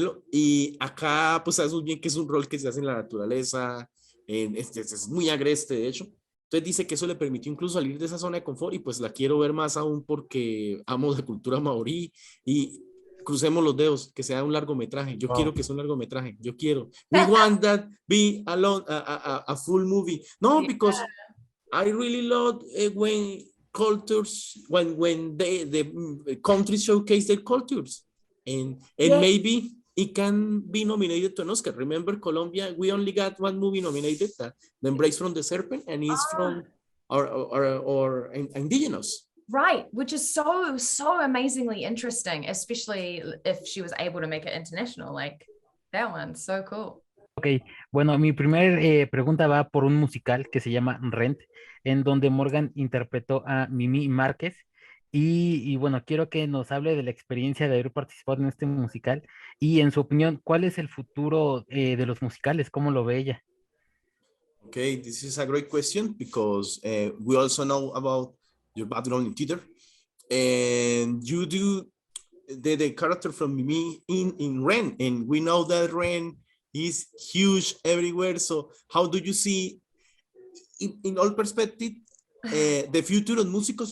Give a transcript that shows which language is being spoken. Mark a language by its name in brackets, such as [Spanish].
[Spanish] Y acá pues sabemos bien que es un rol que se hace en la naturaleza, es muy agreste de hecho. Entonces dice que eso le permitió incluso salir de esa zona de confort, y pues la quiero ver más aún porque amo la cultura maorí, y crucemos los dedos, que sea un largometraje. Yo quiero que sea un largometraje. Yo quiero. [English] We want that be a full movie. No, because I really love when cultures, when the countries showcase their cultures. And maybe it can be nominated to an Oscar. Remember, Colombia, we only got one movie nominated, The Embrace from the Serpent, and it's from our indigenous. Right, which is so amazingly interesting, especially if she was able to make it international. Like, that one's so cool. [Spanish] Ok, bueno, mi primer pregunta va por un musical que se llama Rent, en donde Morgan interpretó a Mimi Márquez. Y bueno, quiero que nos hable de la experiencia de haber participado en este musical y, en su opinión, ¿cuál es el futuro de los musicales? ¿Cómo lo ve ella? [English] Okay, this is a great question, because we also know about your background in theater, and you do the character from Mimi in Ren, and we know that Ren is huge everywhere. So how do you see, in all perspective, the future of musicals?